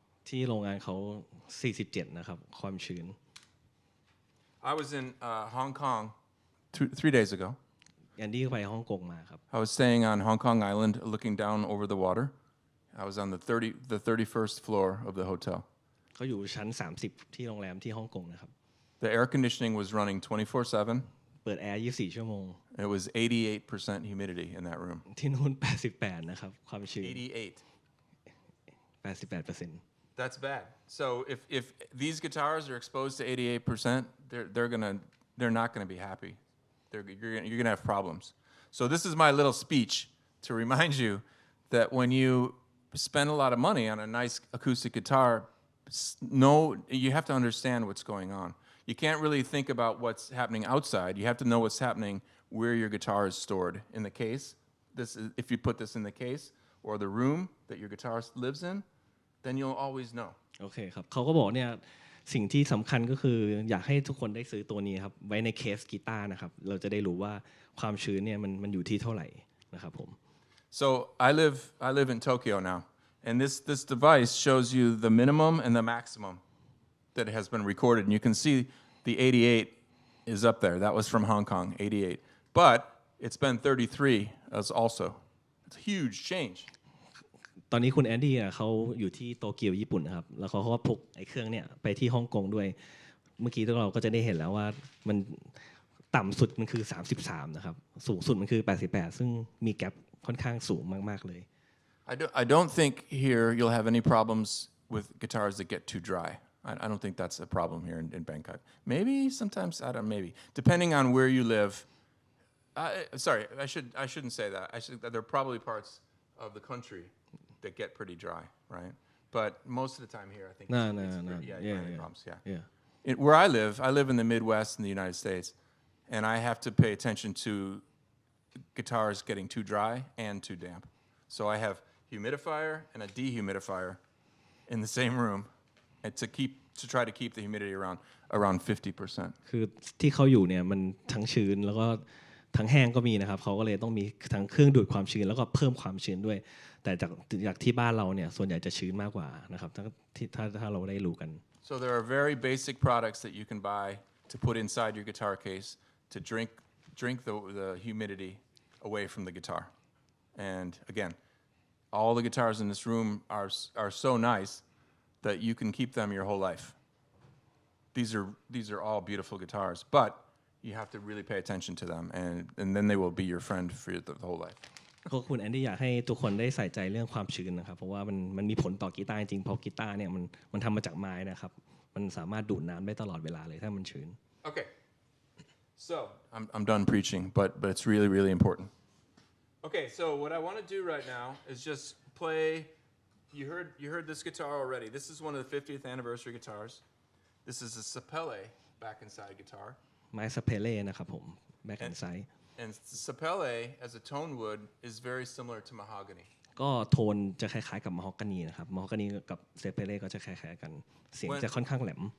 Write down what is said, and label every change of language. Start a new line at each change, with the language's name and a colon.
Thai: ที่โรงงานเขา47นะครับความชื้น
English: I was in Hong Kong 3 days ago.
Thai: แอนดี้ไปฮ่องกงมาครับ
English: I was staying on Hong Kong Island, looking down over the water. I was on the 31st floor of the hotel.
Thai: เขาอยู่ชั้น30ที่โรงแรมที่ฮ่องกงนะครับ
English: The air conditioning was running 24/7.
Thai: เปิดแอร์24ชั่วโมง
English: It was 88% humidity in that room.
Thai: ที่นู่น88นะครับความชื้น
English: 88. 88% That's bad. So if these guitars are exposed to 88%, they're not going to be happy. You're going to have problems. So this is my little speech to remind you that when you spend a lot of money on a nice acoustic guitar, you have to understand what's going on. You can't really think about what's happening outside. You have to know what's happening where your guitar is stored. In the case, if you put this in the case or the room that your guitar lives in, then you'll always know.
Thai: โอเคครับเขาก็บอกเนี่ยสิ่งที่สำคัญก็คืออยากให้ทุกคนได้ซื้อตัวนี้ครับไว้ในเคสกีตาร์นะครับเราจะได้รู้ว่าความชื้นเนี่ยมันอยู่ที่เท่าไหร่นะครับผม
English: So I live in Tokyo now, and this device shows you the minimum and the maximum that has been recorded, and you can see the 88 is up there. That was from Hong Kong, 88. But it's been 33 as also. It's a huge change.
Thai: ตอนนี้คุณแอนดี้เขาอยู่ที่โตเกียวญี่ปุ่นนะครับแล้วเขาก็พกไอ้เครื่องเนี่ยไปที่ฮ่องกงด้วยเมื่อกี้เราก็จะได้เห็นแล้วว่ามันต่ำสุดมันคือ33นะครับสูงสุดมันคือ88ซึ่งมีแกลบค่อนข้างสูงมากๆเลย
English: I don't think here you'll have any problems with guitars that get too dry. I don't think that's a problem here in Bangkok. Maybe sometimes, maybe. Depending on where you live. Sorry, I shouldn't say that. There are probably parts of the country that get pretty dry, right? But most of the time here, I think No. Yeah, problems, Yeah. Where I live in the Midwest in the United States, and I have to pay attention to guitars getting too dry and too damp. So I have humidifier and a dehumidifier in the same room, and to try to keep the humidity around 50%.
Thai: คือที่เขาอยู่เนี่ยมันทั้งชื้นแล้วก็ทั้งแห้งก็มีนะครับเขาก็เลยต้องมีทั้งเครื่องดูดความชื้นแล้วก็เพิ่มความชื้นด้วยแต่จากที่บ้านเราเนี่ยส่วนใหญ่จะชื้นมากกว่านะครับถ้าเราได้รู้กัน
English: So there are very basic products that you can buy to put inside your guitar case to drink the humidity away from the guitar. And again, all the guitars in this room are so nice that you can keep them your whole life. These are all beautiful guitars, but you have to really pay attention to them, and then they will be your friend for the whole life.
Thai: ก็คุณแอนดี้อยากให้ทุกคนได้ใส่ใจเรื่องความชื้นนะครับเพราะว่ามันมีผลต่อกีตาร์จริงๆเพราะกีตาร์เนี่ยมันทำมาจากไม้นะครับมันสามารถดูดน้ำได้ตลอดเวลาเลยถ้ามันชื้น
English: Okay, So I'm done preaching, but it's really, really important. Okay, so what I want to do right now is just play. You heard this guitar already. This is one of the 50th anniversary guitars. This is a 𝐴𝑠𝑝𝑒𝑙𝑒 back inside guitar.
Thai: ไม้สเปเล่นะครับผมแบ็คแอนด์ไซด์
English: And 𝐴𝑠𝑝𝑒𝑙𝑒 as a tone wood is very similar to mahogany.
Thai: ก็โทนจะคล้ายๆกับมะฮอกกานีนะครับมะฮอกกานีกับสเปเล่ก็จะคล้ายๆกันเสียงจะค่อนข้างแหลม